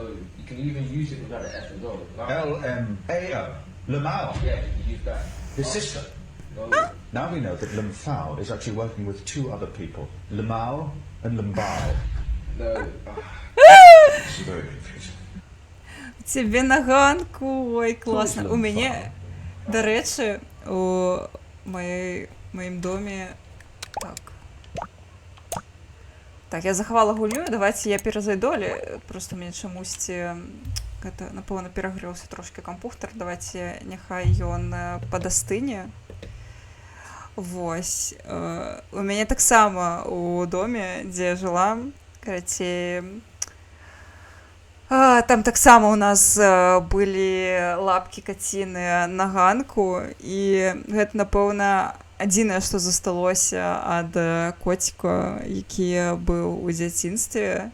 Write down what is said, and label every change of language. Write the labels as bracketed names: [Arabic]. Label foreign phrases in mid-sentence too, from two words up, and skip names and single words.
[English] You can even use it without the F as well. Like, L-M-A-O. Lamao. yeah, you can use that. His sister. No, Now we know that Lum Fao is actually working with two other people, Lamao and Lumbao. no. It's very confusing. [Ukrainian] Тебе на ганку. Ой, класно. У мене, до речі, у моїм домі... Так, я заховала гульню, давайте я перезайду, просто мені чомусь, напевно, перегрівся трошки комп'ютер, давайте нехай ён подостине. [Belarusian] Вось. У мяне таксама у доме, дзе я жыла, карацей, там таксама у нас былі лапкі каціны на ганку, і гэта, напэўна, адзінае, што засталося ад коціка, які быў у дзяцінстве.